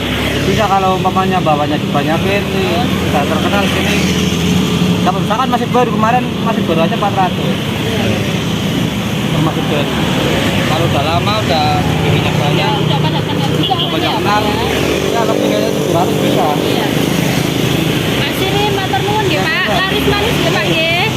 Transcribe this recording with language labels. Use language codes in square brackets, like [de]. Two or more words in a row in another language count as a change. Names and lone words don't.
[id] Bisa kalau umpamanya bawanya dibanyakin nih, bisa terkenal di sini. Dapat misalkan masih baru kemarin masih baru aja 400. Termasuk baru. Kalau udah lama udah bikinnya Ya banyak, udah pada kenal juga udah kan banyak ya Pak kenal. ya? Ya lebih dari 700 bisa. Iya. [jv] Pak Sirin, matur nuwun nggih Pak. [id] Laris manis [jv] nggih Pak nggih.